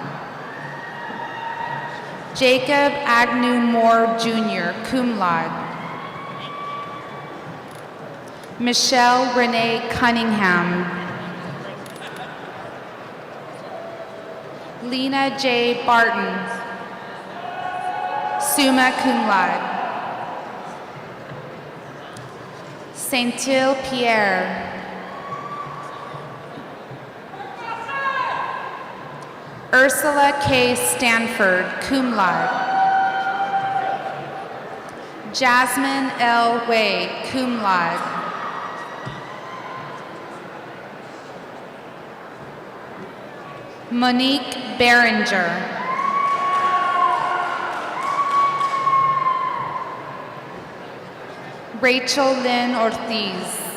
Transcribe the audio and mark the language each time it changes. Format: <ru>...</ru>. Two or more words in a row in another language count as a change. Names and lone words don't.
<en>Jacob Agnew Moore Jr.,</en> <la>cum laude.</la> <en>Michelle Renee Cunningham. Lena J. Barton,</en> <la>summa cum laude.</la> <en>Saint-Il Pierre. Ursula K. Stanford,</en> <la>cum laude.</la> <en>Jasmine L. Way,</en> <la>cum laude.</la> <en>Monique Behringer. Rachel Lynn Ortiz.</en>